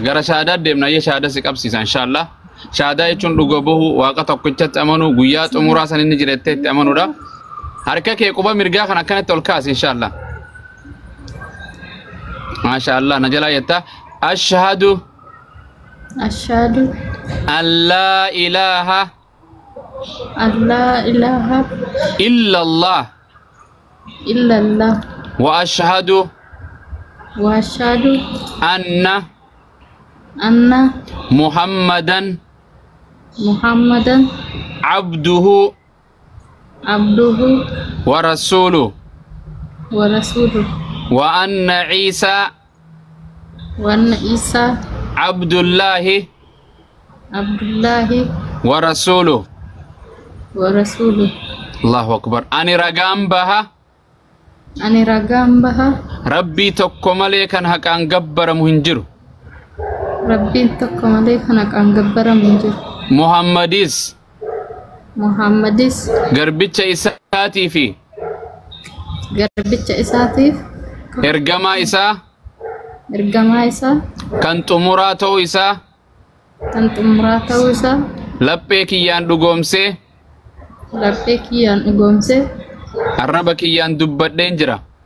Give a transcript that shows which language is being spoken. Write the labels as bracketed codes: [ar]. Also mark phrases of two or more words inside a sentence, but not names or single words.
[om] Gara shaadaa deemna yee shaadaa si qabsiisa inshaallah. Shaadaa jechuun dhuga bahu waaqa tokkichatti amanu guyyaa xumuraa san inni jirettee itti amanuudha. Harka kee quba mirgaa kan akkanatti ol kaasi inshaallah. [ar] ما شاء الله. [om] Najalaa jetta [ar] أشهد أن لا إله إلا الله وأشهد أن محمدا عبده ورسوله وأن عيسى عبد الله ورسوله. الله أكبر. [om] Ani ragaan baha Rabbii tokko malee kan haqaan gabbaramu hin jiru. Muhammadis garbicha isaatiif ergamaa isaa kan xumuraa ta'uu isaa laphee kiyyaan dhugoomsee arraba kiyyaan dubbadheen jira.